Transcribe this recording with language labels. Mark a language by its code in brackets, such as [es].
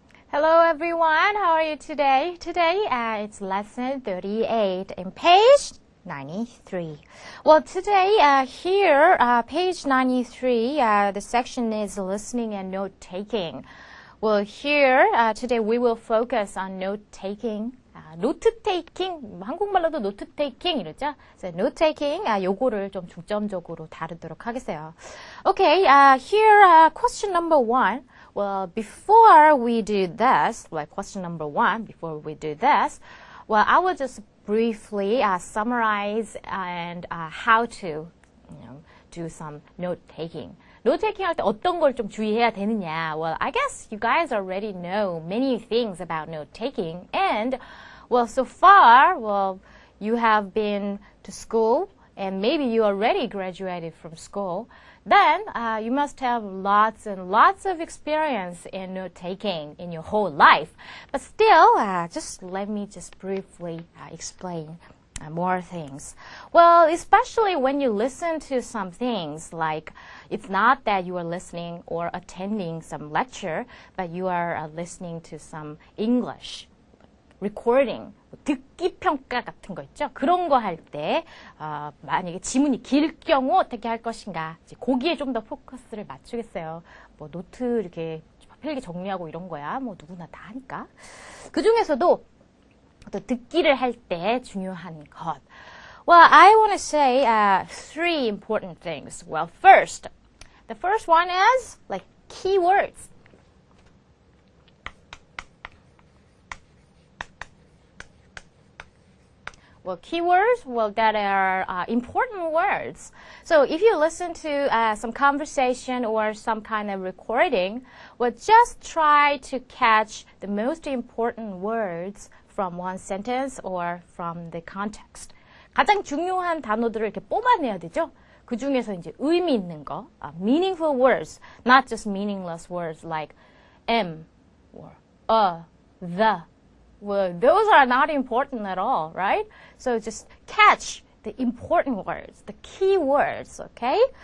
[en] Hello everyone, how are you today? Today it's lesson 38 in page 93. Well, today here, page 93, the section is listening and note-taking. Well, here today we will focus on note-taking. [ko] 노트-테이킹, 한국말로도 노트-테이킹 이러죠? So, note-taking, 요거를 좀 중점적으로 다루도록 하겠어요. [en] Okay, here, question number 1. Well, before we do this, like question number 1, before we do this, well, I will just briefly summarize and how to, do some note-taking. [ko] 노트-테이킹 할 때 어떤 걸 좀 주의해야 되느냐? [en] Well, I guess you guys already know many things about note-taking and well, so far, well, you have been to school and maybe you already graduated from school. Then you must have lots and lots of experience in note-taking in your whole life. But still, just let me just briefly explain more things. Well, especially when you listen to some things, like it's not that you are listening or attending some lecture, but you are listening to some English recording, [ko] 듣기 평가 같은 거 있죠? 그런 거 할 때 만약에 지문이 길 경우 어떻게 할 것인가 이제 거기에 좀 더 포커스를 맞추겠어요. 뭐 노트 이렇게 필기 정리하고 이런 거야 뭐 누구나 다 하니까. 그 중에서도 또 듣기를 할 때 중요한 것. [en] Well, I want to say three important things. Well, first, the first one is like keywords. Well, keywords, well, that are important words. So if you listen to some conversation or some kind of recording, well, just try to catch the most important words from one sentence or from the context. [ko] 가장 중요한 단어들을 이렇게 뽑아내야 되죠. 그 중에서 이제 의미 있는 거, [en] meaningful words, not just meaningless words like am or the. Well, those are not important at all, right? So just catch the important words, the key words, okay?